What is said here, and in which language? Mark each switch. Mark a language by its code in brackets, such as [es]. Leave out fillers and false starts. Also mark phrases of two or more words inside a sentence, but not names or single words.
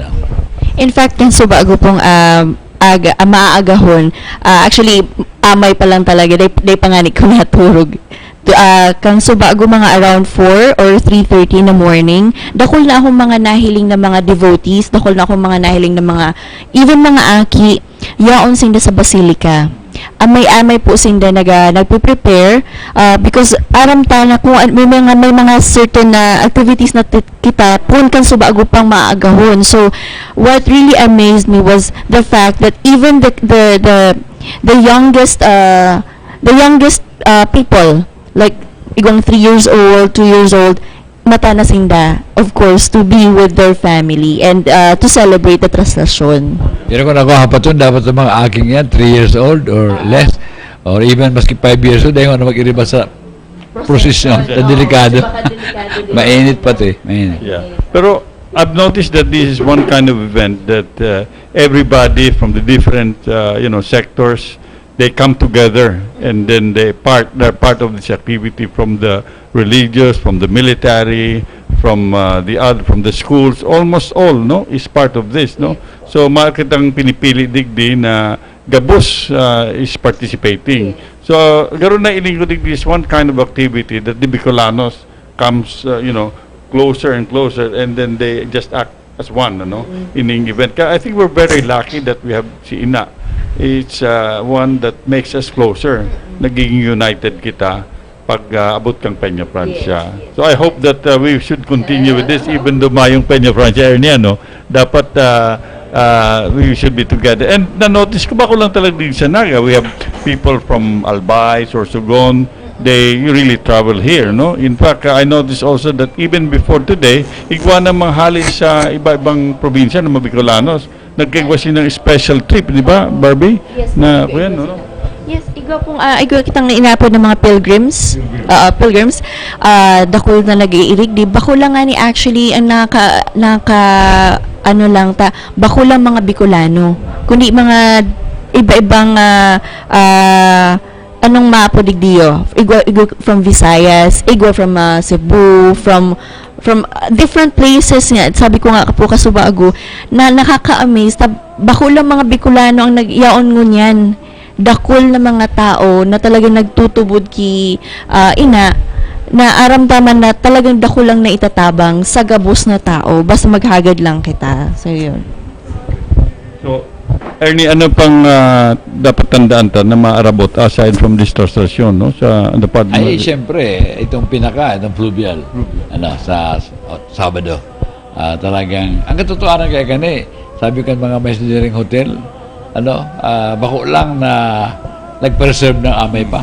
[bik] In fact, yung subago pong maaagahon, actually, amay pa lang talaga, day panganik ko naturog kang subago mga [en] around 4 or 3:30 in the morning, [bik] dakol na akong mga nahiling na mga devotees, dakol na akong mga nahiling na mga, even mga aki, yaon sinda sa basilika. Amay-amay po sinda nagpe-prepare because aram ta na kung may mga certain na activities na kita pun kan subago pang maagahon. [en] So what really amazed me was the fact that even the youngest people, like igong 3 years old, 2 years old, [bik] mata na sinda, [en] of course, to be with their family and to celebrate the traslasyon. [bik] Pero kung ako hapaton, dapat sa mga aking yan, [en] 3 years old or less, or even [bik] maski [en] 5 years old, [bik] dahil ano mag-iriba sa procession, sa delikado. Mainit pati, mainit. [en] Yeah. Pero I've noticed that this is one kind of event that everybody from the different sectors, they come together and then they're part of this activity, from the religious, from the military, from the schools, almost all is part of this, no. [bik] So makitang pinipili digdi na gabos [en] is participating. So [bik] garon na iling digdi [en] is one kind of activity that the Bicolanos comes closer and closer, and then they just act as one, in the event. I think we're very lucky that we have si Ina. It's one that makes us closer. [bik] Nagiging united kita pag abot kang Peña Francia. [en] So I hope that we should continue with this, even though [bik] mayong Peña Francia niya, [en] dapat we should be together. [bik] And na-notice ko ba ko lang talaga din sa Naga, [en] we have people from Albay, Sorsogon, they really travel here, no? In fact, I noticed also that even before today, [bik] igwa na mga halin sa iba-ibang probinsya ng mga Bicolanos, nagkagwasi ng [en] special trip, [bik] di ba, Barbie? [en] Yes, [bik] na kuya, no? [en] Yes, [bik] igwa kitang inapod ng mga pilgrims, dakol na nag-iirig, di bako lang nga ni actually ang bako lang mga Bicolano, kundi mga iba-ibang anong maapodig diyo, igwa [en] from Visayas, [bik] igwa [en] from Cebu, from different places [bik] nga. Sabi ko nga po kasubago na nakaka-amaze, bako lang mga Bicolano ang nagyaon ngunyan, dakol na mga tao na talagang nagtutubod ki ina, na aramdaman na talagang dakol lang na itatabang sa gabos na tao, basta maghagad lang kita. So yun. So Ernie, ano pang dapat tandaan ta na maarabot [en] aside from this [bik] traslasyon, no? Sa part Ay, siyempre, itong fluvial, sa Sabado. Talagang, ang katotohanan kaya gani, sabi kan mga messenger hotel, bako lang na nag-preserve ng amay pa.